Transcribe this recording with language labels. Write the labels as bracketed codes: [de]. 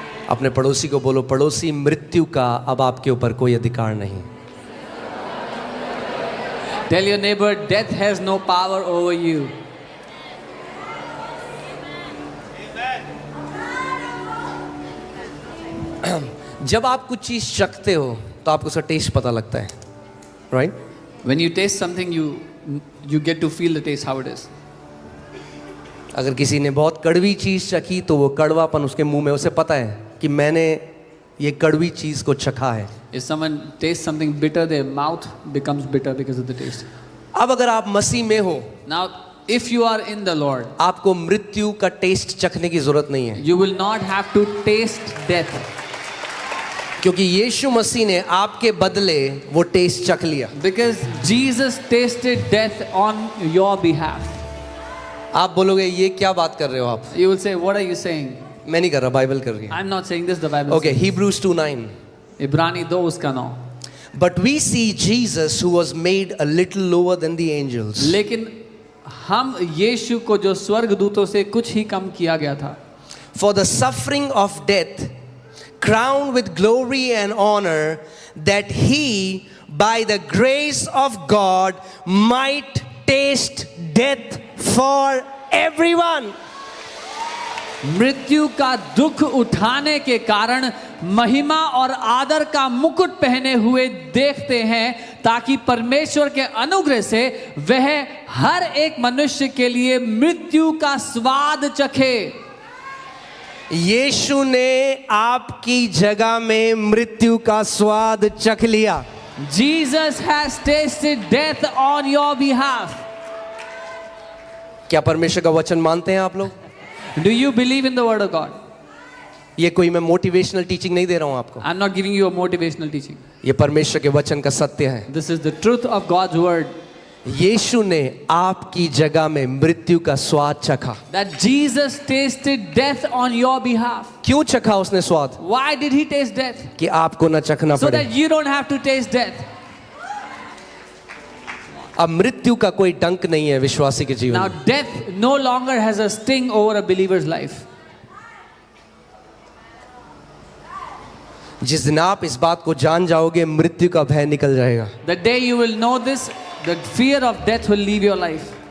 [hi] अपने पड़ोसी को बोलो, पड़ोसी मृत्यु का अब आपके ऊपर कोई अधिकार नहीं। [en] Tell your neighbor, death has no power over you. [hi] जब आप कुछ चीज चखते हो तो आपको उसका टेस्ट पता लगता है, right? [en] When you taste something, you get to feel the taste how it is. [hi] अगर किसी ने बहुत कड़वी चीज चखी तो वो कड़वापन उसके मुंह में, उसे पता है कि मैंने ये कड़वी चीज को चखा है। [en] If someone tastes something bitter, their mouth becomes bitter because of the taste. [hi] अब अगर आप मसीह में हो, [en] Now, if you are in the Lord, [hi] आपको मृत्यु का टेस्ट चखने की जरूरत नहीं है, [en] you will not have to taste death. [hi] क्योंकि यीशु मसीह ने आपके बदले वो टेस्ट चख लिया। [en] Because Jesus tasted death on your behalf. [hi] आप बोलोगे ये क्या बात कर रहे हो आप? [en] You will say, what are you saying? [hi] मैं नहीं कर रहा, बाइबल कर रही है। [en] I'm not saying this, the Bible Okay, says. Hebrews 2:9. [hi] इब्रानी 2 उसका 9. [en] But we see Jesus who was made a little lower than the angels. [hi] लेकिन हम यीशु को जो स्वर्गदूतों से कुछ ही कम किया गया था, [en] For the suffering of death, crowned with glory and honor, that he, by the grace of God, might taste death for everyone. [hi] मृत्यु का दुख उठाने के कारण महिमा और आदर का मुकुट पहने हुए देखते हैं, ताकि परमेश्वर के अनुग्रह से वह हर एक मनुष्य के लिए मृत्यु का स्वाद चखे। यीशु ने आपकी जगह में मृत्यु का स्वाद चख लिया। [en] Jesus has tasted death on your behalf. [hi] क्या परमेश्वर का वचन मानते हैं आप लोग? [en] Do you believe in the word of God? [hi] ये कोई मैं मोटिवेशनल टीचिंग नहीं दे रहा हूं आपको, [en] I'm not giving you a motivational teaching. [hi] ये परमेश्वर के वचन का सत्य है। [en] This is the truth of God's word. [hi] यीशु ने आपकी जगह में मृत्यु का स्वाद चखा। [en] That Jesus tasted death on your behalf. [hi] क्यों चखा उसने स्वाद? [en] Why did he taste death? [hi] कि आपको न चखना [en] So [hi] पड़े। [en] that you don't have to taste death. [hi] अब मृत्यु का कोई डंक नहीं है विश्वासी के जीवन [en] Now [hi] में। [en] death no longer has a sting over a believer's life. [hi] जिस दिन आप इस बात को जान जाओगे, मृत्यु का भय निकल जाएगा। [en] The day you will know this, the fear of death will leave your life.